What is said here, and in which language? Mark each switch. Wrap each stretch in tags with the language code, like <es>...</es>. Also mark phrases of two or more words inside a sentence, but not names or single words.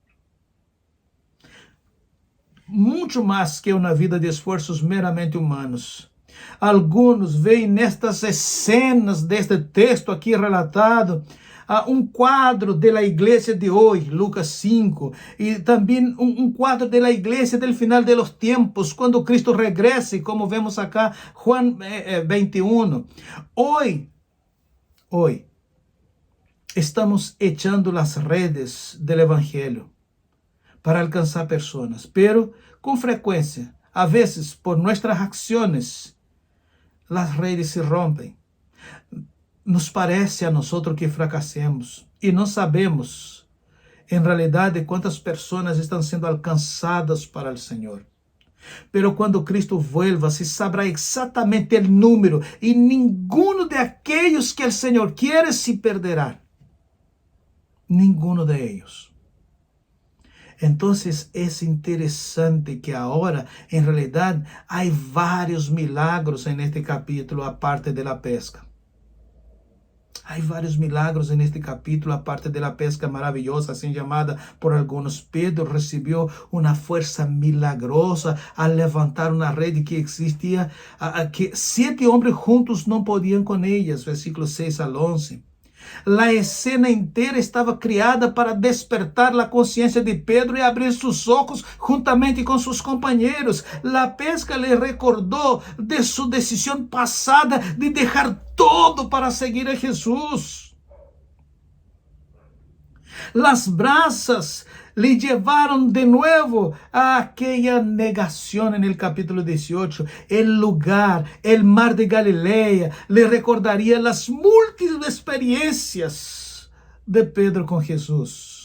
<pt>Muito mais que uma vida de esforços meramente humanos. Alguns veem nestas cenas deste texto aqui relatado quadro da igreja de hoje, Lucas 5, e também quadro da igreja do final</pt> <es>de los</es> <pt>tempos, quando Cristo regrese, como vemos acá, Juan 21.</pt> <es>Hoy estamos echando</es> <pt>as redes do Evangelho para alcançar pessoas, pero com frequência, a vezes por nossas ações, as redes se rompem. Nos parece a nós que fracassemos e não sabemos, em realidade, quantas pessoas estão sendo alcançadas para o Senhor. Pero quando Cristo</pt> <es>vuelva, se sabrá</es> <pt>exatamente o número e ninguno de aqueles que o Senhor quiere se perderá.</pt> <es>Ninguno de ellos. Entonces es interesante que ahora, en realidad, hay varios milagros en este capítulo, aparte de la pesca. Hay varios milagros en este capítulo, aparte de la pesca maravillosa, así llamada por algunos. Pedro recibió una fuerza milagrosa al levantar una red que existía, que 7 hombres juntos no podían con ellas, versículos 6 al 11.</es> <pt>La escena inteira estava criada para despertar a consciência de Pedro e abrir seus ojos juntamente com seus companheiros. La pesca le recordou de sua decisão passada de deixar todo para seguir a Jesús.</pt> <es>Las brasas le llevaron de nuevo a aquella negación en el capítulo 18. El lugar, el mar de Galilea, le recordaría las múltiples experiencias de Pedro con Jesús.</es>